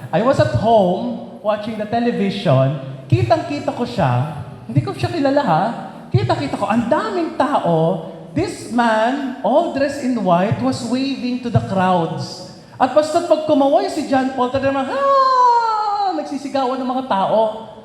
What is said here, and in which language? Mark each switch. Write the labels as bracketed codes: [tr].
[en] I was at home watching the television. [tl] Kitang-kita ko siya. Hindi ko siya kilala ha. Kita-kita ko, ang daming tao. [en] This man, all dressed in white, was waving to the crowds. [tl] At basta pag kumaway si John Paul, talagang nagsisigawan ng mga tao.